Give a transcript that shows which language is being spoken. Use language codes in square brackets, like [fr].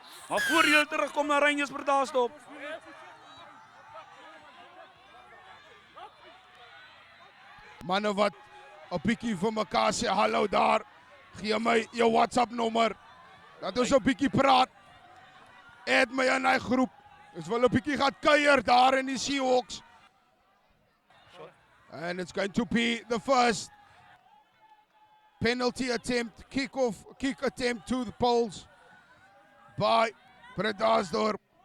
[af] Maar voordeel terugkom na Rangers Bredasdorp. Manne wat 'n bietjie vir mekaar sê hallo daar. Gee my jou WhatsApp nommer. Dat ons 'n bietjie praat. Add my in hy groep. Ons wil 'n bietjie gaan kuier daar in die Seahawks. [en] And it's going to be the first penalty attempt, kick attempt to the poles by Bredasdorp.